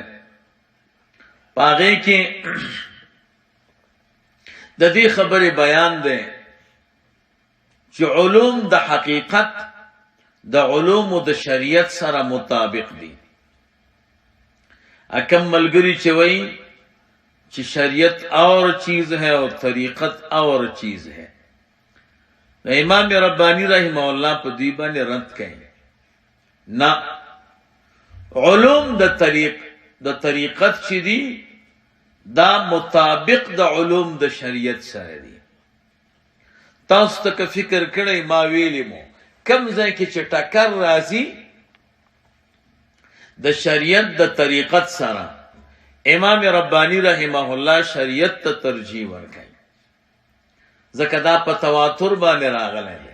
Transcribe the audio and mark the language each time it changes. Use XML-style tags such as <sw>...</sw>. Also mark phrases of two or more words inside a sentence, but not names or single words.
<ps>په هغې کې د دې خبرې بیان دی چې علوم د حقیقت د علومو د شریعت سره مطابق دي. اکم ملګری چې وایي چې</ps> <ur>شریعت اور چیز ہے اور طریقت اور چیز ہے،</ur> <ps>امام ربانی رحمہ اللہ په دوی باندې رد کوي. نه، علوم د طریقت چې دي دا مطابق د علوم د شریعت سره دي. تاسو ته که فکر کړئ ما ویلی مو کم ځای کې چې ټکر راځي د شریعت د طریقت سره، امام ربانی رحمه الله شریعت ته ترجیح ورکوي، ځکه دا په تواتر باندې راغلی دی.</ps>